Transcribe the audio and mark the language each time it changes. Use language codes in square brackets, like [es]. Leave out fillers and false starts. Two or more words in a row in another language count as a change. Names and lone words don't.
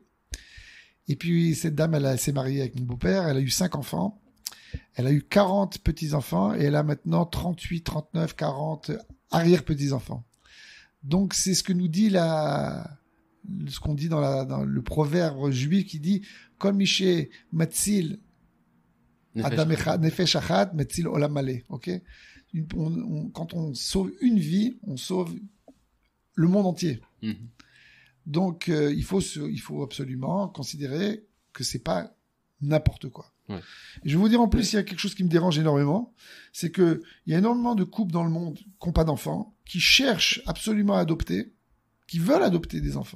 [fr] Et puis cette dame, elle s'est mariée avec mon beau-père, elle a eu 5 enfants, elle a eu 40 petits-enfants et elle a maintenant 38, 39, 40 arrière-petits-enfants. Donc c'est ce que nous dit ce qu'on dit dans le proverbe juif qui dit « [he] כל מי שמציל אדם אחד נפש אחת מציל עולם מלא [fr] » quand on sauve une vie, on sauve le monde entier. Donc, il faut absolument considérer que c'est pas n'importe quoi. Ouais. Et je vais vous dire en plus, il y a quelque chose qui me dérange énormément, c'est que il y a énormément de couples dans le monde qui n'ont pas d'enfants, qui cherchent absolument à adopter, qui veulent adopter des enfants.